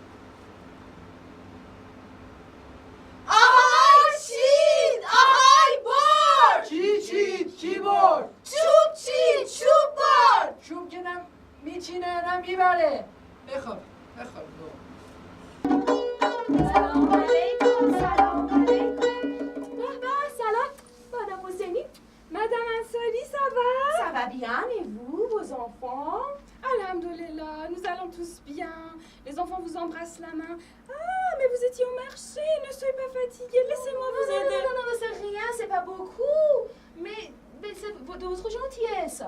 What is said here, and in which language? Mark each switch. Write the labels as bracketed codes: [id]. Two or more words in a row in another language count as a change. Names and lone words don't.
[fa] آهای چید آهای بار کی چید کی بار چوب چید چوب بار چوب که میچینه نمیبره بخواب سلام علیکم سلام علیکم سلام madame Hosseini [fr] Madame Ansoli, ça va? Ça va bien et vous, vos enfants? Alhamdulillah, nous allons tous bien. Les enfants vous embrassent la main. Ah, mais vous étiez au marché, ne soyez pas fatigués, laissez-moi vous aider. Non, c'est rien, c'est pas beaucoup. Mais c'est de votre gentillesse.